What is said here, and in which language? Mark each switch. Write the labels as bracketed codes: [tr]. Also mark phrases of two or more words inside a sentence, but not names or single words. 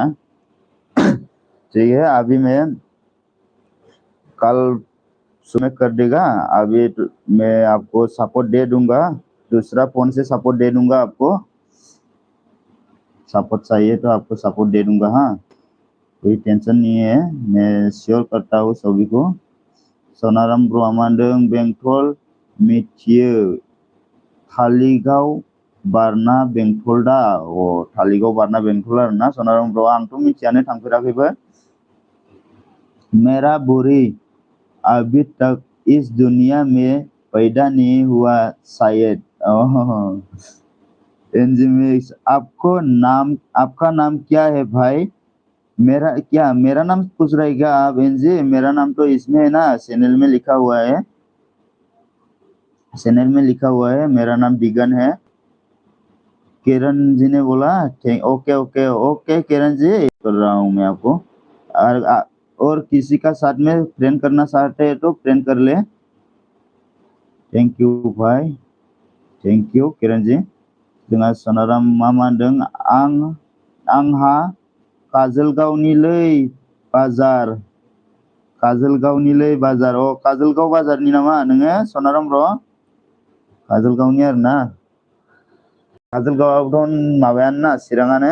[hi] ठीक है, अभी मैं कल सुबह कर देगा। अभी मैं आपको सपोर्ट दे दूंगा, दूसरा फोन से सपोर्ट दे दूंगा आपको। सपोर्ट चाहिए तो आपको सपोर्ट दे दूंगा हाँ, कोई टेंशन नहीं है, मैं श्योर करता हूँ सभी को। [brx] सोनाराम ब्रह्मांडों बेंटल मिथियो थालिगाव बारना बेंटल दा। थालिगाव बारना बेंटल आरोना सोनाराम ब्र, आंथ' मिथियानो थांफेराखैबो। [hi] मेरा बुरी अभी तक इस दुनिया में पैदा नहीं हुआ शायद। एनजिमिक्स आपका नाम क्या है भाई? मेरा नाम पूछ रहे क्या आप एनजी? मेरा नाम तो इसमें है ना, चैनल में लिखा हुआ है, मेरा नाम दिगन है। किरण जी ने बोला [en] OK OK OK [hi] किरण जी, कर रहा हूँ मैं आपको। और किसी का साथ में फ्रेंड करना चाहते हैं तो फ्रेंड कर ले। [en] thank you [hi] भाई, [en] thank you [hi] किरण जी। [brx] जोंहा सोनाराम मा होनदों? आंहा काजलगावनिलै बाजार। काजलगावनिलै बाजार। काजलगाव बाजारनि नामा नोङो सोनाराम ब्र? काजलगावनि आरोना। काजलगावआवथ' माबायानो ना चिराङानो।